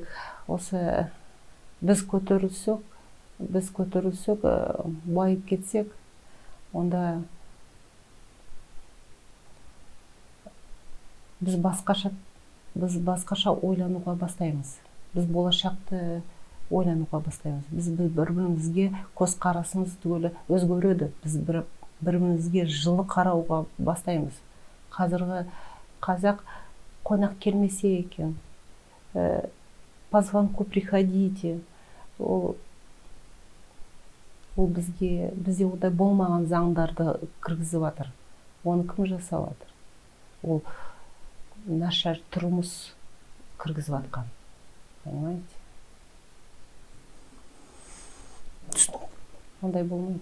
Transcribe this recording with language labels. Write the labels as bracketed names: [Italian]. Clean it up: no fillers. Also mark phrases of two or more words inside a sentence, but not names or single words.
[Kazakh] Осы біз көтерілсек, байып кетсек, онда біз басқаша ойлануға бастаймыз. Біз болашақты ойлануға бастаймыз. Біз бір-бірімізге көзқарасымыз түгілі өзгереді. Біз бір-бірімізге жылы қарауға бастаймыз. Қазіргі қазақ қонақ келмесе екен, [Russian] по звонку приходите. [Kazakh] Ол бізде одай болмаған заңдарды кіргізіп жатыр. Оны кім жасап жатыр? Ол нашар тұрмыс кіргізіп жатқан. Понимаете? Ондай болмайды.